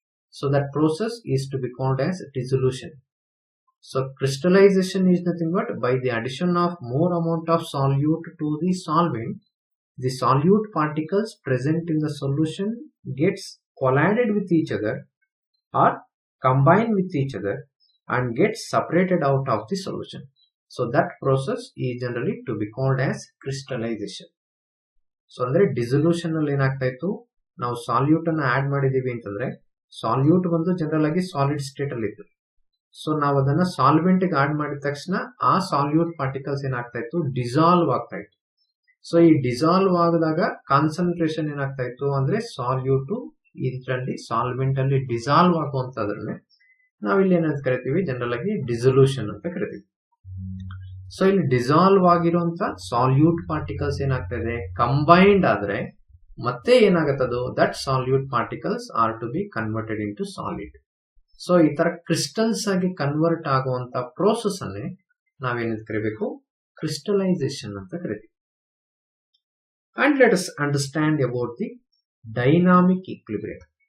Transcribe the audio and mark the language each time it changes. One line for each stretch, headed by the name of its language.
English: So that process is to be called as dissolution. So crystallization is nothing but by the addition of more amount of solute to the solvent, the solute particles present in the solution gets collided with each other or combine with each other and gets separated out of the solution. So that process is generally to be called as crystallization.
Kannada: So andre dissolution alli enagta ittu, ನಾವು salute ಅನ್ನು add ಮಾಡಿದೀವಿ ಅಂತಂದ್ರೆ salute ಬಂದು general ಆಗಿ solid state ಅಲ್ಲಿ ಇತ್ತು. So ನಾವು ಅದನ್ನ ಸಾಲ್ವೆಂಟ್ ಗೆ ಆಡ್ ಮಾಡಿದ ತಕ್ಷಣ ಆ ಸಾಲ್ಯೂಟ್ ಪಾರ್ಟಿಕಲ್ಸ್ ಏನಾಗ್ತಾ ಇತ್ತು, ಡಿಸಾಲ್ವ್ ಆಗ್ತಾ ಇತ್ತು. ಸೊ ಈ ಡಿಸಾಲ್ವ್ ಆದಾಗ ಕಾನ್ಸಂಟ್ರೇಷನ್ ಏನಾಗ್ತಾ ಇತ್ತು ಅಂದ್ರೆ ಸಾಲ್ಯೂಟ್ ಇದರಲ್ಲಿ ಸಾಲ್ವೆಂಟ್ ಅಲ್ಲಿ ಡಿಸಾಲ್ವ್ ಆಗುವಂತದ್ರನ್ನೇ ನಾವಿಲ್ಲಿ ಏನಂತ ಕರಿತೀವಿ, ಜನರಲ್ ಆಗಿ ಡಿಸೊಲ್ಯೂಷನ್ ಅಂತ ಕರಿತೀವಿ. ಸೊ ಇಲ್ಲಿ ಡಿಸಾಲ್ವ್ ಆಗಿರುವಂತ ಸಾಲ್ಯೂಟ್ ಪಾರ್ಟಿಕಲ್ಸ್ ಏನಾಗ್ತಾ ಇದೆ, ಕಂಬೈನ್ಡ್ ಆದ್ರೆ ಮತ್ತೆ ಏನಾಗುತ್ತದು,
English: That solute particles are to be converted into solid.
Kannada: So ಈ ತರ ಕ್ರಿಸ್ಟಲ್ಸ್ ಆಗಿ ಕನ್ವರ್ಟ್ ಆಗುವಂತ ಪ್ರೋಸೆಸ್ ಅನ್ನೇ ನಾವೇನಂತ ಕರಿಬೇಕು, ಕ್ರಿಸ್ಟಲೈಸೇಷನ್ ಅಂತ ಕರಿತೀವಿ.
English: And let us understand about the dynamic equilibrium.